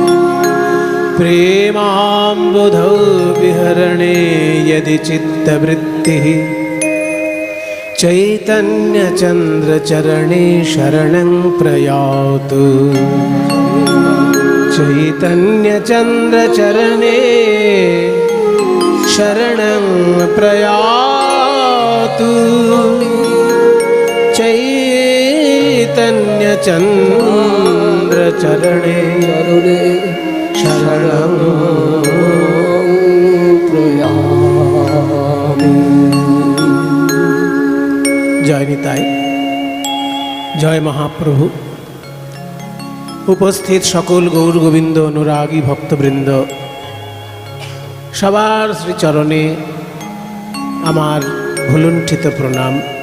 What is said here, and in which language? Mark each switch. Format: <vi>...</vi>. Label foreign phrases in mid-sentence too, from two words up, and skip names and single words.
<sa>प्रेमाम्बुधौ विहरणे यदि चित्तवृत्तिः चैतन्यचन्द्रचरणे शरणं प्रयातु चैतन्यचन्द्रचरणे शरणं प्रयातु चैतन्यचन्द्रचरणे চরণে शरणं প্রয়ামি</sa> <bn>জয় নিতাই, জয় মহাপ্রভু। উপস্থিত সকল গৌর গোবিন্দ অনুরাগী ভক্তবৃন্দ, সবার শ্রীচরণে আমার ভুলুণ্ঠিত প্রণাম।</bn>